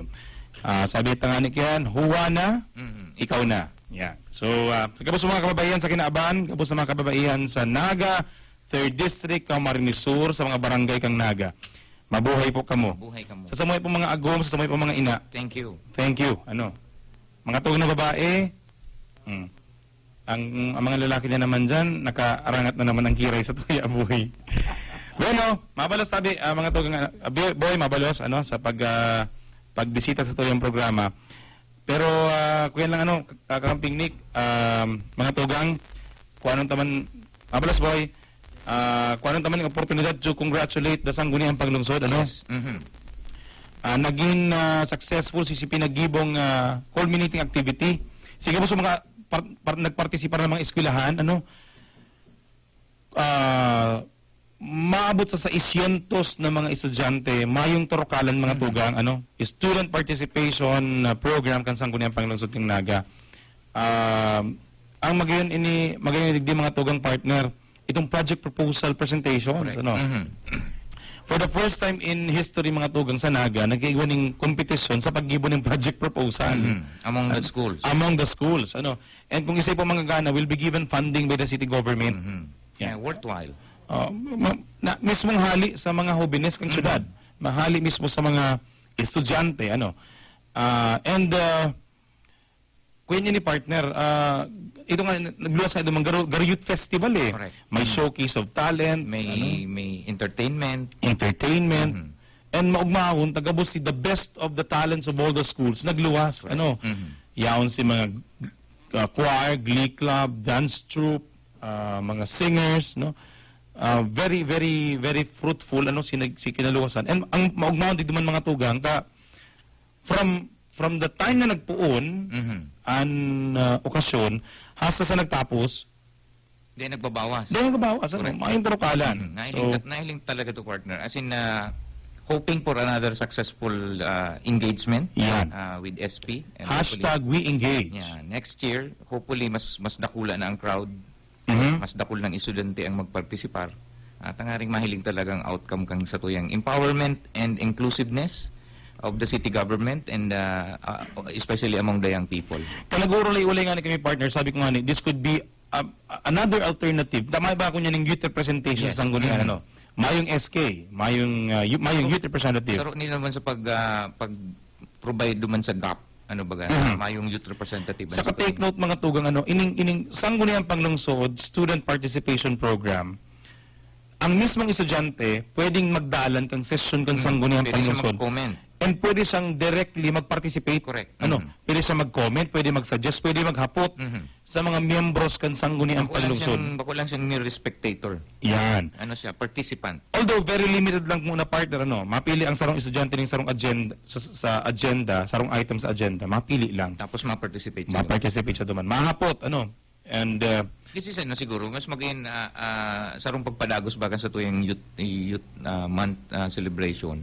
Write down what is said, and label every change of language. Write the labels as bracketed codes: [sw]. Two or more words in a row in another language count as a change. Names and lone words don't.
[bik] Sabi tangani kyan, huwa na, ikaw na. [en] Yeah. [bik] So, kabos sa mga kababayan sa Kinaaban, kabos sa mga kababayan sa Naga, 3rd District, Camarines Sur, sa mga barangay kang Naga. Mabuhay po kamo. Sa samuhay po mga agom, sa samuhay po mga ina. [en] Thank you. Thank you. [bik] Mga tugang na babae, ang mga lalaki na naman dyan, nakaarangat na naman ang kiray sa tuya buhay. Bueno, mabalos sabi, mga tugang, boy, mabalos, sa pagbisita sa tuyang programa. Pero, kuya lang, kakamping Nick, mga tugang, kung anong taman, mabalos boy, kung anong taman yung oportunidad [en] to congratulate the Sangguniang Panglungsod, Yes. [bik] Naging successful si pinagibong culminating activity. Sige po sa mga nagpartisipar ng mga eskwelahan, maabot sa 600 na mga estudyante, mayong turukalan mga tugang, [en] student participation program [bik] kan Sangguniang Panglungsod ng Naga. Ang magayon digdi mga tugang partner, itong [en] project proposal presentations, For the first time in history [bik] mga tugang sa Naga, nag-iwan ng competition sa paggibo ng [en] project proposal. Among the schools. Among the schools, [bik] And kung isa po mga gana, [en] will be given funding by the city government. Yeah, worthwhile. [bik] Mismong hali sa mga hobines kang syudad. Mahali mismo sa mga estudyante, Kuya ni partner, ito nga, nagluwas sa itong Garo Youth Festival [en] Correct. May showcase of talent. [bik] May entertainment. And maugmahon, tagabos si [en] the best of the talents of all the schools. [bik] Nagluwas, yaon si mga choir, glee club, [en] dance troupe, [bik] mga singers, [en] very, very, very fruitful, [bik] si kinaluwasan. And ang maugmahon, di duman mga tugang, [en] from the time [bik] na nagpuon, an okasyon, hasta sa nagtapos, Di nagbabawas. Mayong turukalan. Nahiling talaga to partner. [en] As in, hoping for another successful engagement with SP. And #we engage. Yeah, next year, hopefully, [bik] mas dakula na ang crowd. Mas dakul ng estudyante ang magpartisipar. At ang aring mahiling talagang outcome kang sa tuyang [en] empowerment and inclusiveness of the city government and especially among the young people. [bik] Kanaguro ulay nga ni kami partner, sabi ko nga ni, [en] this could be another alternative. [bik] Tama ba ako niya ng [en] youth representation [bik] sa Sanggunian, Mayong SK, mayong [en] youth representative. [bik] Pero hindi naman sa pag-provide duman sa gap, mayong [en] youth representative. [bik] Saka [en] take note [bik] mga tugang, ining Sangguniang Panglungsod [en] student participation program, [bik] ang mismong estudyante pwedeng magdalan kang session kang Sangguniang Panglungsod. And pwede siyang directly mag-participate. [en] Correct. [bik] Pwede siyang mag-comment, pwede mag-suggest, pwede maghapot sa mga miyembros kan Sangguniang Panglungsod. Bako lang siyang [en] mere spectator. [bik] Yan. [en] Participant. Although very limited [bik] lang muna partner, mapili ang sarong estudyante ng sarong agenda sa agenda, sarong item sa agenda, mapili lang. Tapos ma-participate siya. Ma-participate siya duman. Mahapot, And Kasi sa siguro mas maging sarong pagpadagos baga sa tuyang [en] youth month celebration.